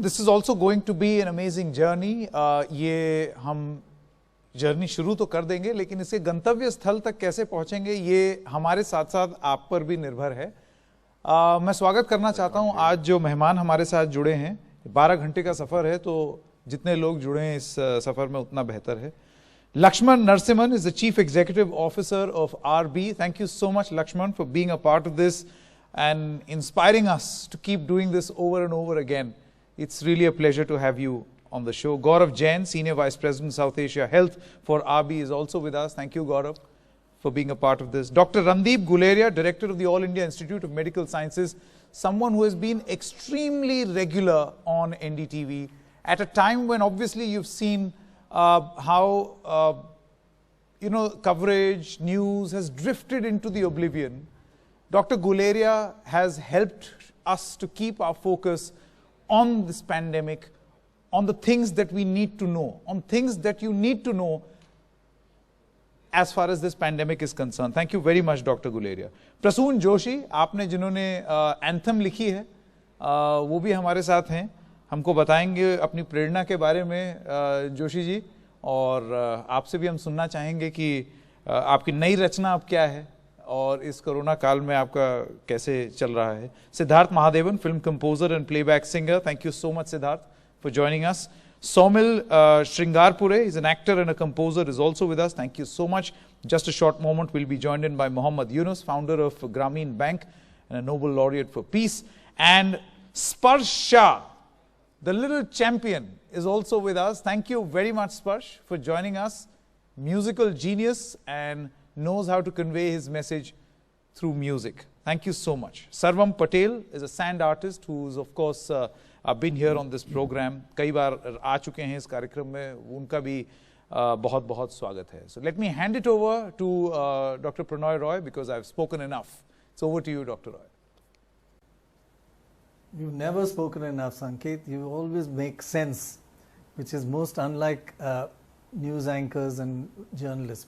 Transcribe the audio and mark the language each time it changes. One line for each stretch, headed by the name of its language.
English: This is also going to be an amazing journey.
Hindi: ये हम journey शुरू तो कर देंगे, लेकिन इसके गंतव्य स्थल तक कैसे पहुंचेंगे ये हमारे साथ साथ आप पर भी निर्भर है। मैं स्वागत करना चाहता हूं आज जो मेहमान हमारे साथ जुड़े हैं। 12 घंटे का सफर है, तो जितने लोग जुड़े हैं इस सफर में उतना बेहतर है।
English: Lakshman Narasimhan is the Chief Executive Officer of RB. Thank you so much, Lakshman, for being a part of this and inspiring us to keep doing this over and over again. It's really a pleasure to have you on the show. Gaurav Jain, Senior Vice President, South Asia Health for RB, is also with us. Thank you, Gaurav, for being a part of this. Dr. Randeep Guleria, Director of the All India Institute of Medical Sciences, someone who has been extremely regular on NDTV at a time when obviously you've seen how coverage, news has drifted into the oblivion. Dr. Guleria has helped us to keep our focus on this pandemic, on the things that we need to know, on things that you need to know as far as this pandemic is concerned. Thank you very much, Dr. Guleria.
Hindi: Prasoon Joshi, आपने जिन्होंने anthem लिखी है, वो भी हमारे साथ हैं, हमको बताएंगे अपनी प्रेरणा के बारे में जोशी जी, और आपसे भी हम सुनना चाहेंगे कि आपकी नई रचना अब क्या है और इस कोरोना काल में आपका कैसे चल रहा है.
English: Siddharth Mahadevan, film composer and playback singer. Thank you so much Siddharth for joining us. Somil Shringarpure is an actor and a composer, is also with us. Thank you so much. Just a short moment, we'll be joined in by Mohammad Yunus, founder of Grameen Bank and a Nobel laureate for peace. And Sparsh Shah, the little champion, is also with us. Thank you very much, Sparsh, for joining us. Musical genius and knows how to convey his message through music. Thank you so much. Sarvam Patel is a sand artist who's of course been here on this program.
Hindi: कई बार आ चुके हैं इस कार्यक्रम में, उनका भी बहुत बहुत स्वागत है.
English: So let me hand it over to Dr. Pranoy Roy because I've spoken enough. It's over to you, Dr. Roy. You've never spoken enough, Sanket. You always make sense, which is most unlike news anchors and journalists.